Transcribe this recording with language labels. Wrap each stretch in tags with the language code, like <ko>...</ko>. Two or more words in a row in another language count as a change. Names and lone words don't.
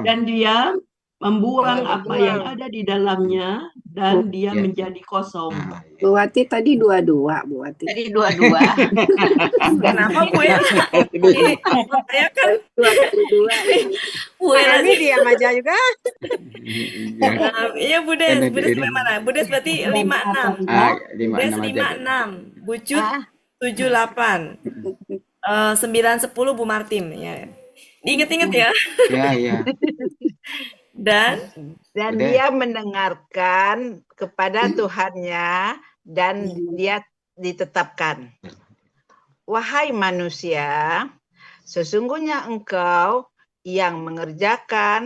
<id>Dan dia membuang apa yang ada di dalamnya dan dia menjadi kosong. Bu Wati tadi 22, Bu Wati. Tadi 22. Kenapa Bu ya? Saya kan 22. Bu ya ini diam aja juga. Iya Bu Des, Bu Des mana? Bu Des berarti 56. Bu Des 56. Bu Cut 78. 9 10 Bu Martin ya. Diinget-inget ya. Ya. Dan dia mendengarkan kepada Tuhannya dan dia ditetapkan. Wahai manusia, sesungguhnya engkau yang mengerjakan</id>